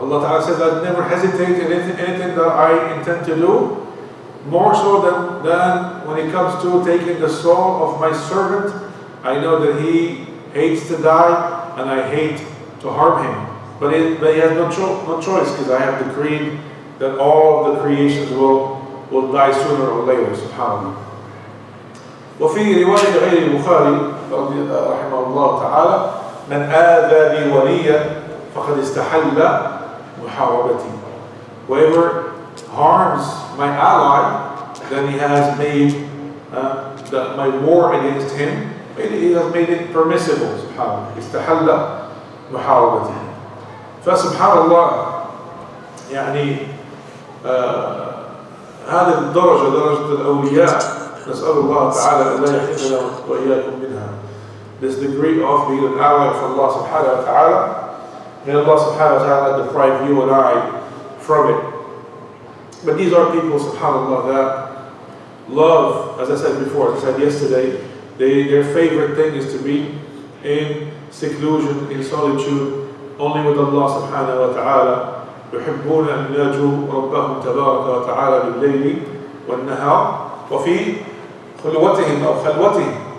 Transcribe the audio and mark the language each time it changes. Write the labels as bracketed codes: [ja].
[en] Allah Ta'ala says, I never hesitate in anything that I intend to do, more so than when it comes to taking the soul of my servant. I know that he hates to die and I hate to harm him. But he has no choice, because I have decreed that all of the creations will die sooner or later. SubhanAllah. [ar] وفي رواية غير البخاري رحمه الله تعالى من آذى لي وليا فقد استحل محاربتي. [en] Whoever harms my ally, then he has made my war against him, he has made it permissible. SubhanAllah. [ar] استحل محاربتي. فسبحان الله يعني هذه الدرجة درجة الأولياء نسأل الله تعالى أن لا يحرمنا وإياكم منها. [en] This degree of being an ally of Allah subhanahu wa ta'ala. May Allah subhanahu wa ta'ala deprive you and I from it. But these are people, subhanAllah, that love, as I said before, as I said yesterday, their favorite thing is to be in seclusion, in solitude, only with Allah subhanahu wa ta'ala. [ar] يحبون أن يناجوا ربهم تبارك وتعالى بالليل والنهار وفي خلوتهم أو خلوتهم.